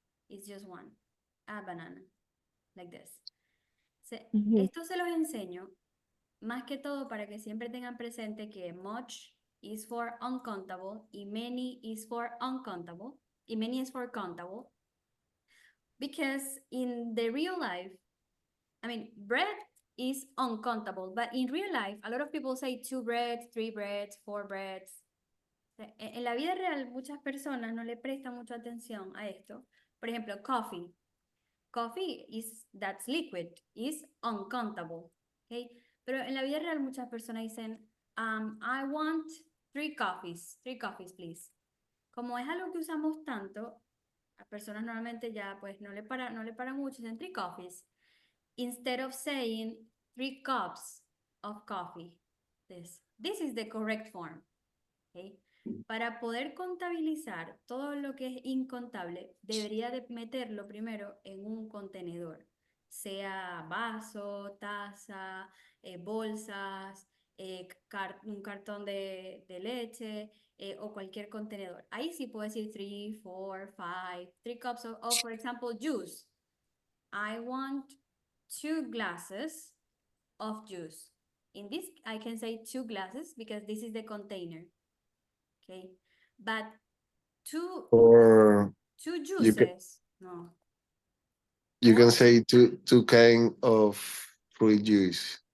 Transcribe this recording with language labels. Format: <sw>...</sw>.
<en>It's just 1. A banana. Like this.</en> <es>Esto se los enseño más que todo para que siempre tengan presente que</es> <en>much is for uncountable y many is for uncountable y many is for countable. Because in the real life, I mean, bread is uncountable, but in real life, a lot of people say 2 breads, 3 breads, 4 breads.</en> <es>En la vida real, muchas personas no le prestan mucha atención a esto. Por ejemplo, coffee.</es> <en>Coffee that's liquid, is uncountable, okay?</en> <es>Pero en la vida real muchas personas dicen,</es> <en>I want 3 coffees, 3 coffees, please.</en> <es>Como es algo que usamos tanto, las personas normalmente ya pues no le paran mucho, dicen 3 coffees.</es> <en>Instead of saying 3 cups of coffee. This is the correct form, okay?</en> <es>Para poder contabilizar todo lo que es incontable, debería de meterlo primero en un contenedor, sea vaso, taza, bolsas, un cartón de leche, o cualquier contenedor. Ahí sí puedo decir 3, 4, 5,</es> <en>3 cups of, for example, juice. I want 2 glasses of juice. In this, I can say 2 glasses because this is the container. Okay, but Or two you can juices, no. you Or, can say two kind of fruit juice.</en>